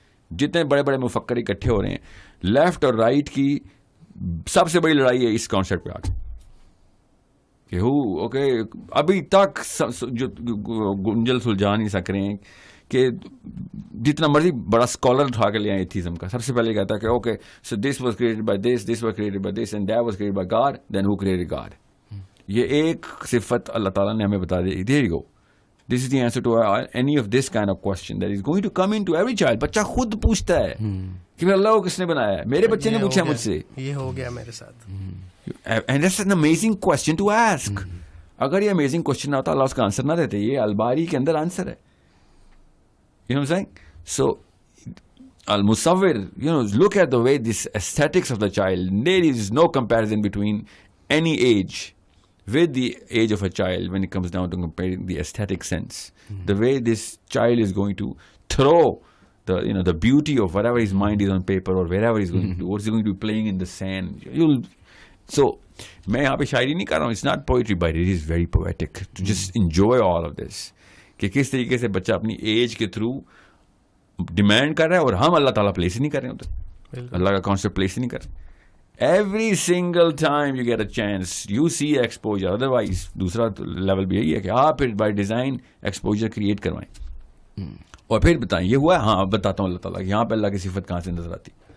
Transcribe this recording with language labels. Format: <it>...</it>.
<ur>جتنے بڑے بڑے مفکر اکٹھے ہو رہے ہیں, لیفٹ اور رائٹ کی سب سے بڑی لڑائی ہے اس کانسیپٹ پہ آ کے کہ اوکے ابھی تک جو گنجل سلجھا نہیں سک رہے ہیں کہ جتنا مرضی بڑا اسکالر اٹھا کے لے آئے ایتھیزم کا, سب سے پہلے کہتا ہے کہ okay</ur> <en>So this was created by this, this was created by this, and that was created by God, then who created God.</en> <ur>یہ ایک صفت اللہ تعالیٰ نے ہمیں بتا دی.</ur> <en>There you go, this is the answer to any of this kind of question that is going to come into every child.</en> <ur>بچہ خود پوچھتا ہے کہ اللہ کو کس نے بنایا ہے, میرے بچے نے پوچھا مجھ سے, یہ ہو گیا میرے ساتھ.</ur> <en>And that's an amazing question to ask.</en> <ur>اگر یہ امیزنگ کوسچن نہ ہوتا اللہ اس کا آنسر نہ دیتے. یہ الباری کے اندر آنسر ہے.</ur> <en>You know what I'm saying? So, al-musawwir, look at the way this aesthetics of the child. There is no comparison between any age with the age of a child when it comes down to comparing the aesthetic sense. The way this child is going to throw the beauty of whatever his mind is on paper or wherever he's going to do, or he's going to be playing in the sand.</en> <ur>So, میں یہاں پہ شاعری نہیں کر رہا ہوں.</ur> <en>It's not poetry, but it is very poetic to just enjoy all of this.</en> <ur>کہ کس طریقے سے بچہ اپنی ایج کے تھرو ڈیمانڈ کر رہا ہے, اور ہم اللہ تعالیٰ پلیس ہی نہیں کر رہے ہوتے, اللہ کا کانسیپٹ پلیس ہی نہیں کر رہے.</ur> <en>Every single time you get a chance you see exposure.</en> <ur>Otherwise دوسرا لیول بھی یہی ہے کہ آپ پھر بائی ڈیزائن ایکسپوجر کریٹ کروائیں اور پھر بتائیں یہ ہوا ہے. ہاں بتاتا ہوں اللہ تعالیٰ یہاں پہ اللہ کی صفت کہاں سے نظر آتی.</ur>